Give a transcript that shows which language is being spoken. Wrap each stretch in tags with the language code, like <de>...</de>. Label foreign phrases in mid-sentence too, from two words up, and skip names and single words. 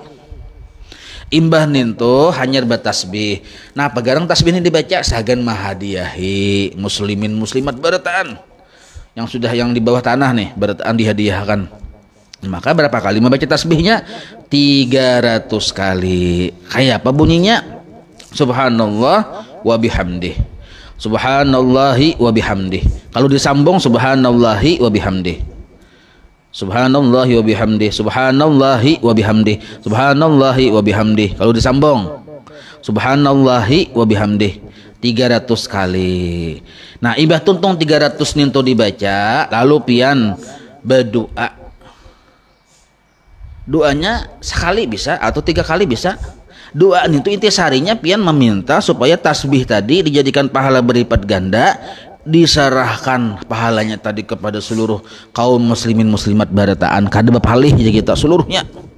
<bjn>Imbah ninto hanyar batasbih. Nah, pagarang tasbih ini dibaca sagan mahadiyahi muslimin muslimat barataan yang di bawah tanah nih, barataan dihadiahkan. Maka berapa kali membaca tasbihnya? 300 kali. Kayak apa bunyinya?</bjn> <ar>سبحان الله وبحمده سبحان الله وبحمده.</ar> <bjn>Kalau disambung</bjn> <ar>سبحان الله وبحمده سبحان الله وبحمده سبحان الله وبحمده سبحان الله وبحمده.</ar> <bjn>Kalau disambung</bjn> <ar>سبحان الله وبحمده</ar> <bjn>300 kali. Nah, ibah tuntung 300 ninto dibaca, lalu pian berdoa. Doanya sekali bisa atau 3 kali bisa. Doa itu intisarinya pian meminta supaya tasbih tadi dijadikan pahala berlipat ganda, diserahkan pahalanya tadi kepada seluruh kaum muslimin muslimat barataan kada bapalih ya kita seluruhnya.</bjn>